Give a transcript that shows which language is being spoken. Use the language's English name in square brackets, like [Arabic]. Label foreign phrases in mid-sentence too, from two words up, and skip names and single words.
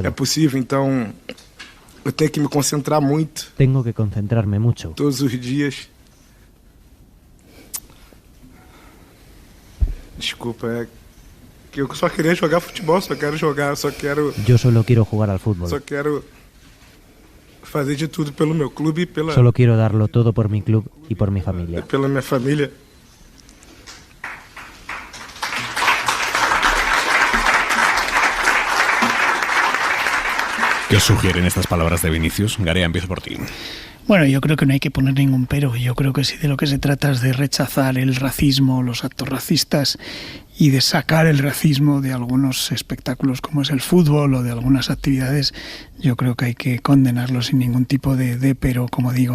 [Spanish] Es posible, entonces yo tengo que me concentrar mucho. Tengo que concentrarme mucho. Todos los días. Disculpa, que yo solo quería jugar fútbol, Yo solo quiero jugar al fútbol. [Portuguese] Só quero fazer de tudo pelo meu clube e pela. [Spanish] Solo quiero darlo todo por mi club y por mi familia. [Portuguese] Pela minha família. [Spanish] ¿Qué os sugieren estas palabras de Vinicius? Garea, empiezo por ti. Bueno, yo creo que no hay que poner ningún pero. Yo creo que si de lo que se trata es de rechazar el racismo, los actos racistas y de sacar el racismo de algunos espectáculos como es el fútbol o de algunas actividades, yo creo que hay que condenarlo sin ningún tipo de pero, como digo.